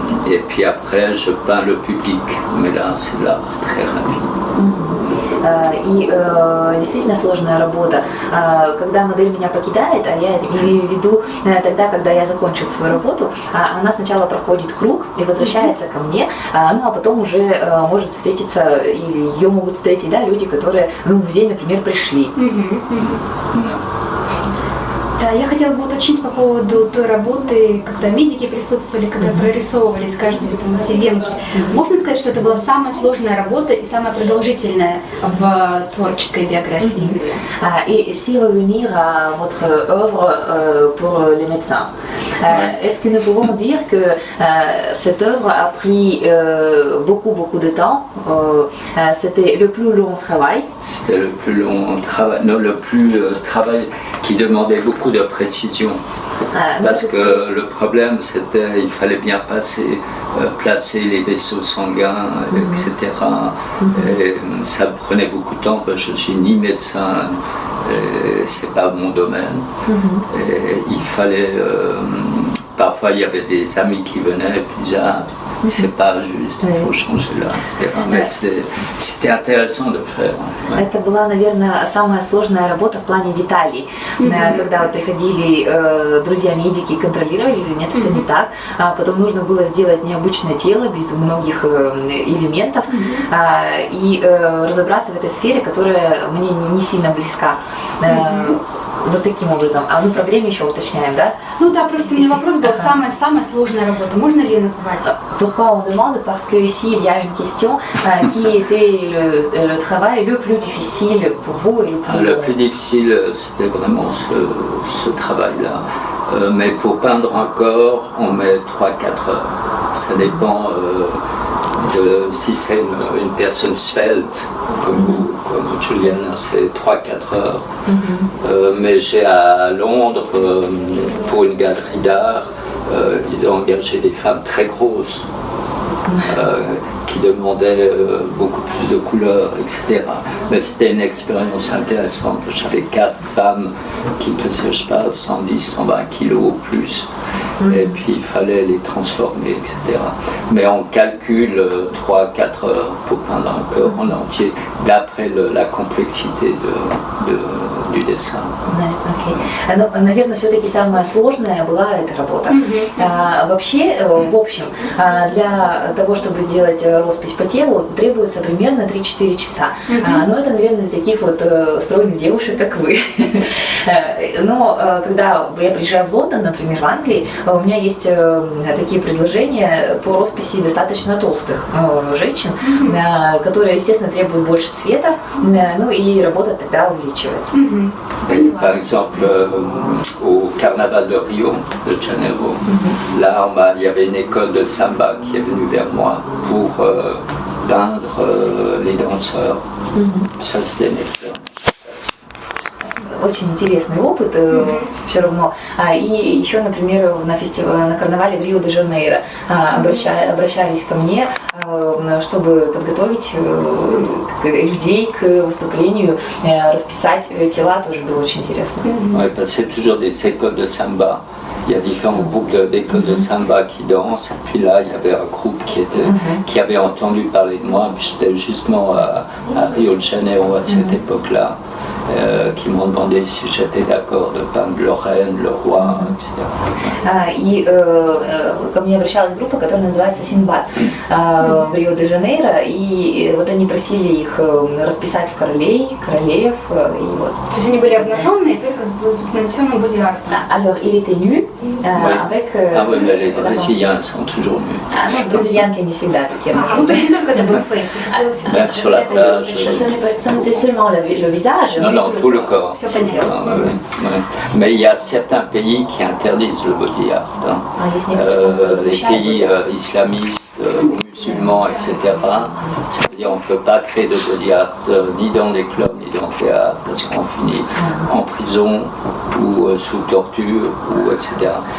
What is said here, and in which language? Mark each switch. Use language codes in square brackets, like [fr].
[fr] Et puis après je peins le public, mais là c'est l'art très rapide. [ru] И действительно сложная работа. Когда модель меня покидает, а я имею в виду тогда, когда я закончу свою работу, она сначала проходит круг и возвращается ко мне, ну а потом уже может встретиться, или ее могут встретить люди, которые в музей, например, пришли. Да, я хотела бы уточнить по поводу той работы, когда медики присутствовали, когда прорисовывались каждые эти венки. Можно сказать, что это была самая сложная работа и самая продолжительная в творческой биографии? [fr] Et si revenir à votre œuvre pour les médecins, Est-ce que nous pouvons dire que cette œuvre a pris beaucoup de temps? C'était le plus long travail? C'était le plus long travail, non, le plus travail qui demandait beaucoup de précision. Parce que le problème, c'était il fallait bien placer les vaisseaux sanguins, etc. Et ça me prenait beaucoup de temps, parce que je ne suis ni médecin, c'est pas mon domaine. Et il fallait... parfois, il y avait des amis qui venaient et puis disaient c'est pas juste, il faut changer là, etc. Mais c'était intéressant de faire. [ru] Это была, наверное, самая сложная работа в плане деталей. Когда вот приходили друзья-медики и контролировали, или нет, это не так. Потом нужно было сделать необычное тело без многих элементов и разобраться в этой сфере, которая мне не сильно близка. Вот таким образом. А мы про время еще уточняем, да? Ну да, просто у меня вопрос был, самая сложная работа, можно ли ее назвать? [fr] Pourquoi on demande? Parce que ici il y a une question qui était le travail le plus difficile pour vous et le plus difficile, c'était vraiment ce travail-là. Mais pour peindre un corps, on met 3-4 heures. Ça dépend de si c'est une personne svelte, comme Juliana, c'est 3-4 heures. Mais j'ai à Londres, pour une galerie d'art, ils ont engagé des femmes très grosses. Qui demandaient beaucoup plus de couleurs, etc. Mais c'était une expérience intéressante. J'avais 4 femmes qui pesaient, je sais pas, 110, 120 kilos ou plus. Et puis il fallait les transformer, etc. Mais on calcule 3-4 heures pour peindre un corps en entier, d'après la complexité du dessin. [en] Okay. [ru] Ну, наверное, все-таки самая сложная была эта работа. Вообще, в общем, для того, чтобы сделать роспись по телу, требуется примерно 3-4 часа. Но это, наверное, для таких вот стройных девушек, как вы. Но когда я приезжаю в Лондон, например, в Англии, у меня есть такие предложения по росписи достаточно толстых женщин, которые, естественно, требуют больше цвета, ну и работа тогда увеличивается. [fr] Et par exemple, au carnaval de Rio de Janeiro, là, il y avait une école de samba qui est venue vers moi pour peindre les danseurs. Ça, c'était une expérience. [ru] Очень интересный опыт все равно. И еще, например, на карнавале в Рио-де-Жанейро обращались ко мне, чтобы подготовить людей к выступлению, расписать тела, тоже было очень интересно. [fr] Oui, parce que c'est toujours des écoles de samba. Il y a différents groupes d'écoles de samba qui dansent. Et puis là, il y avait un groupe qui avait entendu parler de moi. J'étais justement à Rio de Janeiro à cette époque-là. Qui m'ont demandé si j'étais d'accord de peindre le reine, le roi, etc. [ru] И ко мне обращалась группа, которая называется «Синбад» в Рио-де-Жанейро, и вот они просили их расписать в королей, королев, и вот. То есть они были обнаженные, только с нанесенным боди-артом? [fr] Alors, il était nu, avec... Ah oui, mais les Brésiliens sont toujours nus. [ru] Ну, бразильянки не всегда такие обнаженные. Ну, то есть не только это был фейс? [fr] Même sur la plage. Ce n'était seulement le visage. Non, tout le corps. [ru] Все по телу. [fr] Mais il y a certains pays qui interdisent le body art. Les pays islamistes, musulmans, etc. C'est-à-dire on ne peut pas créer de body art ni dans les clubs ni dans le théâtre parce qu'on finit en prison ou sous torture, ou etc.